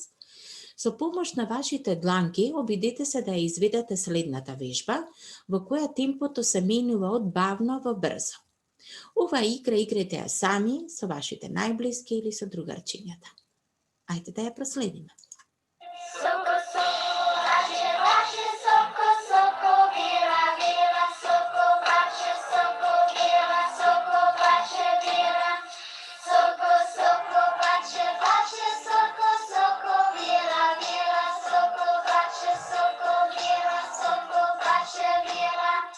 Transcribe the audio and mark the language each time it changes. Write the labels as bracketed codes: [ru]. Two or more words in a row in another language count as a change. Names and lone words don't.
[mk] Со помош на вашите дланки, обидете се да ја изведете следната вежба, во која темпото се менува од бавно во брзо. Ова игра играте ја сами, со вашите најблиски или со другарчињата. Ајде да ја проследиме. Soko, soko, vaše, vaše, soko, soko, vira, vira, soko, vaše, soko, vira, soko, vaše, vira. Soko, soko, vaše, vaše, soko, soko, vira, vira, soko, vaše, soko, vira, soko, vaše, vira.